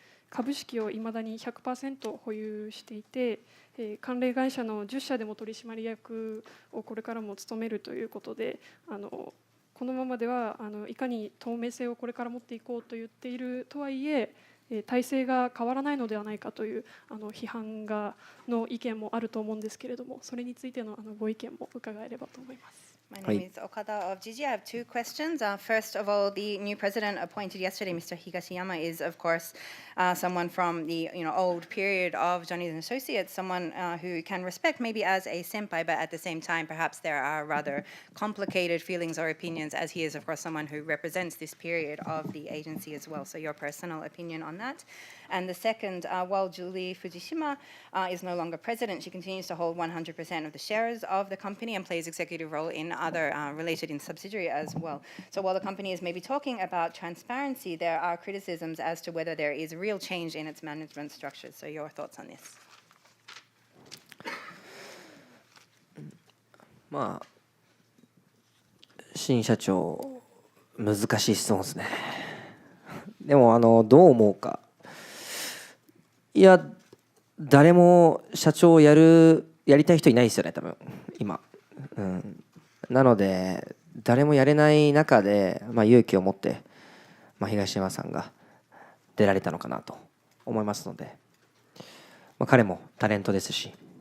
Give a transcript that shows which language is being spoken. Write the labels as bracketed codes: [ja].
[ja] 株式をいまだに 100% 保有していて、関連会社の10社でも取締役をこれからも務めるということで、このままではいかに透明性をこれから持っていこうと言っているとはいえ体制が変わらないのではないかという批判の意見もあると思うんですけれども、それについてのご意見も伺えればと思います。 [en] My Hi. name is Okada of Gigi. I have two questions. First of all, the new president appointed yesterday, Mr. Higashiyama, is of course someone from the old period of Johnny's and Associates, someone who can respect maybe as a senpai, but at the same time, perhaps there are rather complicated feelings or opinions, as he is of course someone who represents this period of the agency as well. So your personal opinion on that. And the second, while Julie Fujishima is no longer president, she continues to hold 100% of the shares of the company and plays executive role in other related in subsidiary as well. So while the company is maybe talking about transparency, there are criticisms as to whether there is real change in its management structures. So your thoughts on this? [ja] まあ新社長難しい質問ですね。でもどう思うか。いや誰も社長をやりたい人いないですよね多分今、なので誰もやれない中で、勇気を持って、東山さんが出られたのかなと思いますので、彼もタレントですし